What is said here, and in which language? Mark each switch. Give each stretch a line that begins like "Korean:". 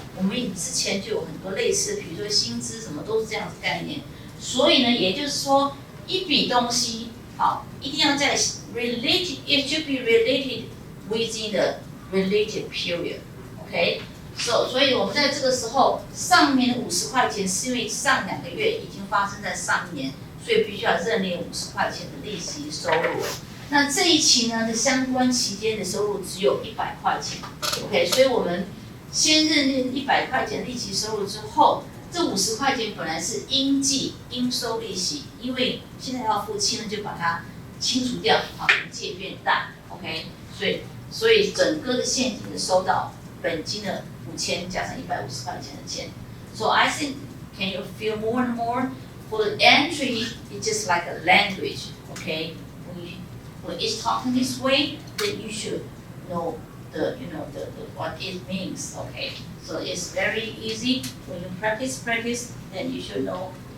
Chinese: 我们之前就有很多类似的，比如说薪资什么都是这样子概念。所以呢，也就是说，一笔东西一定要在 related,
English: it should be related within the related period.
Chinese: OK， 所以我们在这个时候上面的50块钱是因为上2个月已经发生在上一年，所以必须要认列50块钱的利息收入。那这一期呢的相关期间的收入只有100块钱 ，OK， 所以我们先认列100块钱利息收入之后，这50块钱本来是应收利息，因为现在要付清了，就把它清除掉，借变大， OK，所以整个的现金的收到，本金的5000加上150块钱的钱。
English: So I think can you feel more and more for the entry? It's just like a language, OK? When it's talking this way, then you should know the what it means, OK? So it's very easy when you practice, then you should know.